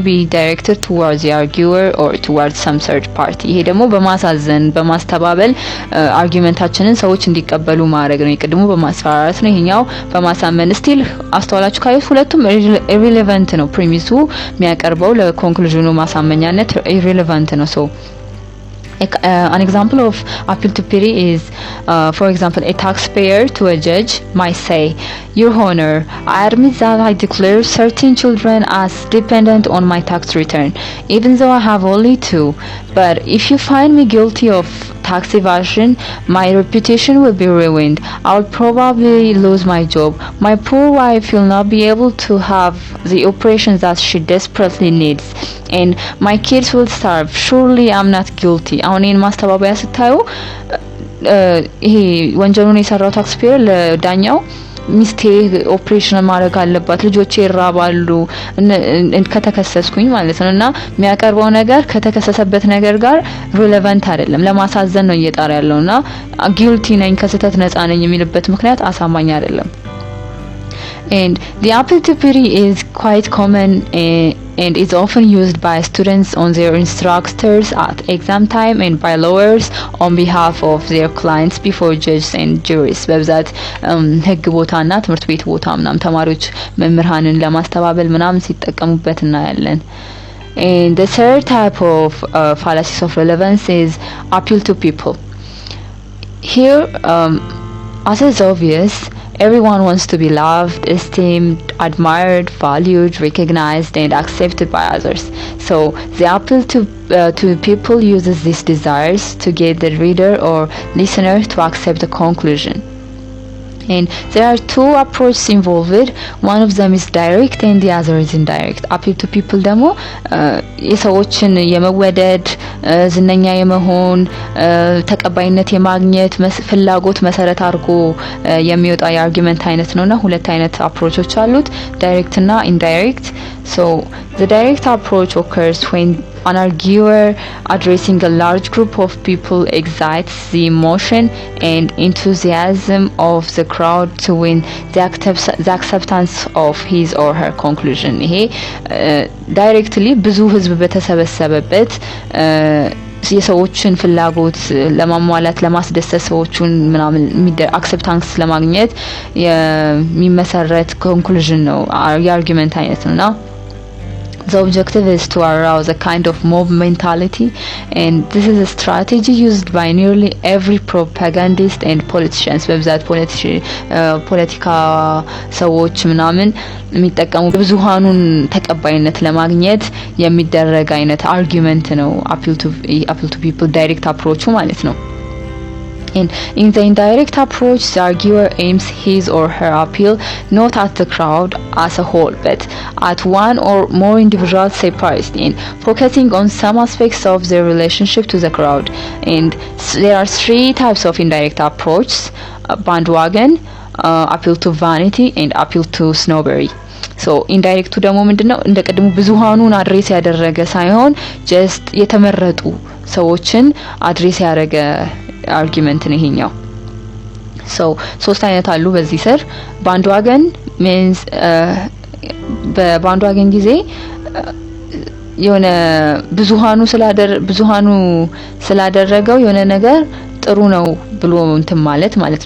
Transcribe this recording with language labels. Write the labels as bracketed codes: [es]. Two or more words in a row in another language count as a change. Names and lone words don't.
[en] be directed towards the arguer or towards some third party [am] ይሄ ደግሞ በማሳዘን በማስተባበል አርጊመንታችንን ሰዎች እንዲቀበሉ ማድረግ ነው ይቀድሙ በማስፈራራት ነው ይሄኛው በማሳመን ስቲል አስተዋላችሁ ካዩት ሁለቱም irrelevant ነው ፕሪሚሱ የሚያቀርበው ለኮንክሉዥኑ ማሳመኛነት irrelevant ነው [en] so an example of appeal to pity is for example a taxpayer to a judge might say your honor I admit that I declare certain children as dependent on my tax return even though I have only 2 but if you find me guilty of tax evasion, my reputation will be ruined. I'll probably lose my job. My poor wife will not be able to have the operations that she desperately needs. And my kids will starve. Surely I'm not guilty. [am] አሁን ይሄን ማስተባበያ ስታዩ ይሄ ወንጀሉን የሰራው ታክስፔየር ለዳኛው ሚስቴ ኦፕሬሽን ማድረግ አለባት ልጆቼ ይራባሉ ከተከሰስኩኝ ማለት ነውና የሚያቀርበው ነገር ከተከሰሰበት ነገር ጋር ሪሌቫንት አይደለም ለማሳዘን ነው እየጣረ ያለውና ጊልቲ ነኝ ከስተት ነፃ ነኝ የሚልበት ምክንያት አሳማኝ አይደለም. [en] And the appeal to pity is quite common and is often used by students on their instructors at exam time and by lawyers on behalf of their clients before judges and juries. [am] በብዛት ህግ ቦታና ትምህርት ቤት ቦታ ምናምን ተማሪዎች መምህራንን ለማስተባበል ምናምን ሲጠቀሙበት እናያለን. [en] And the third type of fallacies of relevance is appeal to people. Here, as is obvious, everyone wants to be loved, esteemed, admired, valued, recognized, and accepted by others. So the appeal to people uses these desires to get the reader or listener to accept the conclusion. And there are two approaches involved. One of them is direct and the other is indirect. Appeal to people [am] ደግሞ የሰዎችን የመወደድ ዝነኛ የመሆን ተቀባይነት የማግኘት ፍላጎት መሰረት አድርጎ የሚወጣ የአርጊመንት አይነት ነውና ሁለት አይነት አፕሮቾች አሉት direct እና indirect. [en] So the direct approach occurs when an arguer addressing a large group of people excites the emotion and enthusiasm of the crowd to win the acceptance of his or her conclusion. [am] ይሄ directly ብዙ ህዝብ በተሰበሰበበት የሰዎችን ፍላጎት ለማሟላት ለማስደሰት ሰዎችን ምናምን አክሰፕታንስ ለማግኘት የሚመሰረት ኮንክሉዥን ነው የአርጊመንት አይነት ነውና [en] the objective is to arouse a kind of mob mentality, and this is a strategy used by nearly every propagandist and politicians. [am] በብዛት ፖለቲካ ሰዎች ምናምን የሚጠቀሙ ብዙሃኑን ተቀባይነት ለማግኘት የሚደረግ አይነት አርጊመንት ነው [en] appeal to people direct approach [am] ማለት ነው. [en] And in the indirect approach, the arguer aims his or her appeal not at the crowd as a whole, but at one or more individuals separately, and focusing on some aspects of their relationship to the crowd. And there are three types of indirect approach: bandwagon, appeal to vanity, and appeal to snobbery. [am] So indirect ደግሞ ምንድነው እንደቀድሞ ብዙሃኑን አድሬስ ያደረገ ሳይሆን just የተመረጡ ሰዎችን አድሬስ ያደረገ አርጊመንት ነው ይሄኛው. so ሶስት አይነት አሉ በዚህ ስር ባንድዋገን means በባንድዋገን ጊዜ የሆነ ብዙሃኑ ስላደረገው የሆነ ነገር ጥሩ ነው ብሎ እንትን ማለት ነው.